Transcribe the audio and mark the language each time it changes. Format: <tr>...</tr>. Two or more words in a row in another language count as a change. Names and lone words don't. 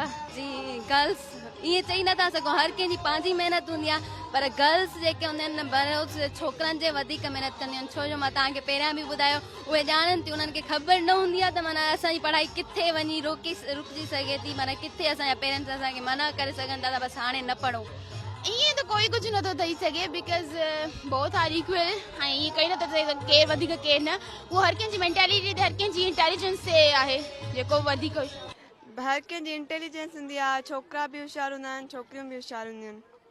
<sd>जी गर्ल्स ईअं चई नथा सघूं हर कंहिंजी पंहिंजी महिनत हूंदी आहे पर गर्ल्स जेके हूंदा आहिनि छोकिरनि जे वधीक महिनत कंदियूं आहिनि। छो जो मां तव्हांखे पहिरियां बि ॿुधायो उहे ॼाणनि थियूं उन्हनि खे ख़बर न हूंदी आहे त माना असांजी पढ़ाई किथे वञी रुकिजी सघे थी। माना किथे असांजा पेरेंट्स असांखे मना करे सघनि था त बसि हाणे न पढ़ो। ईअं त कोई कुझु नथो थी सघे</sd> <en>because both are equal</en> <sd>ऐं ईअं कई नथो थिए केरु वधीक केरु न। उहो हर कंहिंजी मेंटेलिटी हर कंहिंजी इंटेलिजेंस ते आहे जेको वधीक हर कंहिंजी इंटेलिजेंस हूंदी आहे। छोकिरा बि होशियार हूंदा आहिनि छोकिरियूं बि होशियार हूंदियूं आहिनि।</sd>